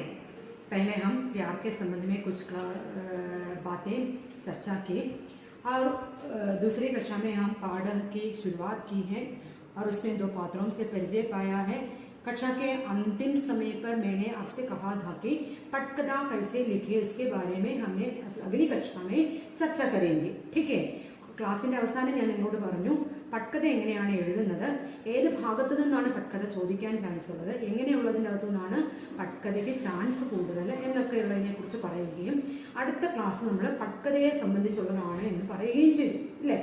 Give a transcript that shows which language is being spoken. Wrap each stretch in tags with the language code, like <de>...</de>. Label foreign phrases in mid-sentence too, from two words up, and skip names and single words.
<hi>पहले हम प्यार के संबंध में कुछ बातें चर्चा की और दूसरी कक्षा में हम पाठ की शुरुआत की है और उसमें 2 पात्रों से परिचय पाया है। कक्षा के अंतिम समय पर मैंने आपसे कहा था कि पटकथा कैसे लिखे, इसके बारे में हमने अगली कक्षा में चर्चा करेंगे। ठीक है?</hi> <ml>ക്ലാസിന്റെ അവസാനം ഞാൻ നിങ്ങളോട് പറഞ്ഞു പട്കഥ എങ്ങനെയാണ് എഴുതുന്നത്, ഏത് ഭാഗത്തു നിന്നാണ് പട്കഥ ചോദിക്കാൻ ചാൻസ് ഉള്ളത്, എങ്ങനെയുള്ളതിൻ്റെ അകത്തു നിന്നാണ് പട്കഥയ്ക്ക് ചാൻസ് കൂടുതൽ എന്നൊക്കെയുള്ളതിനെ കുറിച്ച് പറയുകയും അടുത്ത ക്ലാസ് നമ്മൾ പട്കഥയെ സംബന്ധിച്ചുള്ളതാണ് എന്ന് പറയുകയും ചെയ്തു അല്ലേ.</ml>